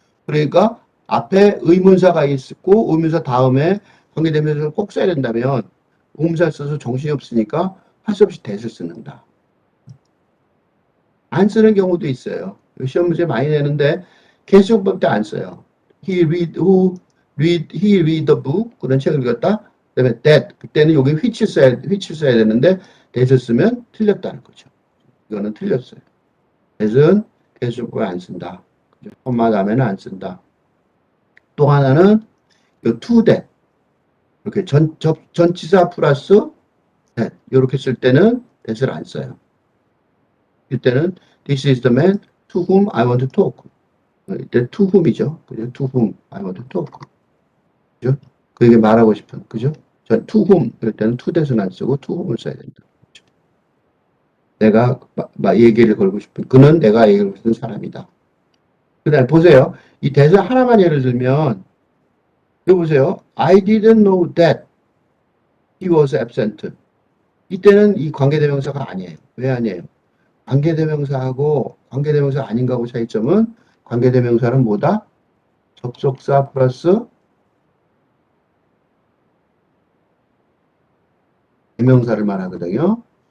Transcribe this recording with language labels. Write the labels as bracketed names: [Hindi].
[Korean] 그러니까 앞에 의문사가 있고 의문사 다음에 관계대명사를 꼭 써야 된다면 의문사 써서 정신이 없으니까 할 수 없이 대을 쓰는다. 안 쓰는 경우도 있어요. 시험 문제 많이 내는데 개수법 때 안 써요. [English] he read the book [Korean] 그런 책을 읽었다. 그다음에 that 그때는 여기 which 써야 되는데 that을 쓰면 틀렸다는 거죠. 이거는 틀렸어요. that은 개수법에 안 쓴다. 콤마 다음에는 안 쓴다. 또 하나는 요 to that 이렇게 전치사 플러스 that 이렇게 쓸 때는 that을 안 써요. 이때는 [English] this is the man to whom I want to talk. [Korean] 이때 to whom이죠. 그죠? [English] to whom I want to talk. [Korean] 그죠? 그에게 말하고 싶은. 그죠? 전 to whom 이럴 때는 to that은 안 쓰고 to whom을 써야 된다. 그죠? 내가 얘기를 걸고 싶은 그는 내가 얘기를 걸고 싶은 사람이다. 그다음에 보세요. 이 대사 하나만 예를 들면 이거 보세요. [English] I didn't know that he was absent. [Korean] 이때는 이 관계대명사가 아니에요. 왜 아니에요? 관계대명사하고 관계대명사 아닌가하고 차이점은 관계대명사는 뭐다? 접속사 플러스 대명사를 말하거든요.